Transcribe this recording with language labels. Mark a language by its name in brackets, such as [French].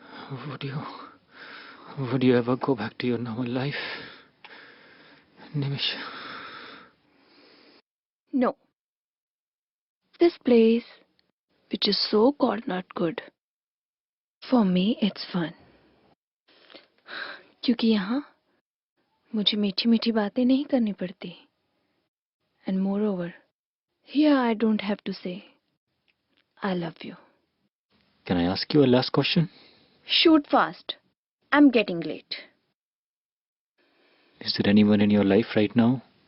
[English] Would you ever go back to your normal life, Nimish? No. This place, which is so called not good, for me it's fun. [Hindi] क्योंकि यहाँ मुझे मीठी मीठी बातें नहीं करनी पड़ती. [English] And moreover, here I don't have to say, I love you. Can I ask you a last question? Shoot fast. I'm getting late. Is there anyone in your life right now?